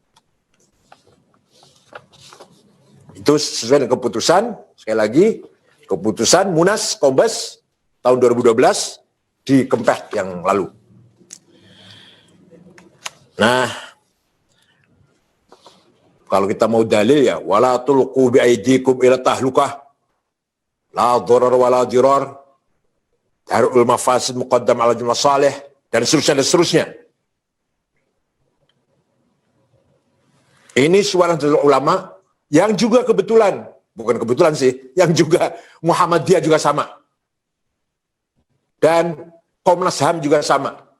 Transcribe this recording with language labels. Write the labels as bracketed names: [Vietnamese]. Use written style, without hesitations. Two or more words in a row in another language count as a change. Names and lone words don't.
[Indonesian] Itu sesuai dengan keputusan, sekali lagi, keputusan Munas Kombes tahun 2012 di Kempeh yang lalu. Nah, kalau kita mau dalil ya, [Arabic] ولا تلقوا بأيديكم إلى التهلكة، لا ضرر ولا ضرار، درء المفاسد مقدم على جلب المصالح, [Indonesian] dan seterusnya. Ini suara dari ulama yang juga kebetulan, bukan kebetulan sih, yang juga Muhammadiyah juga sama. Dan Komnas HAM juga sama.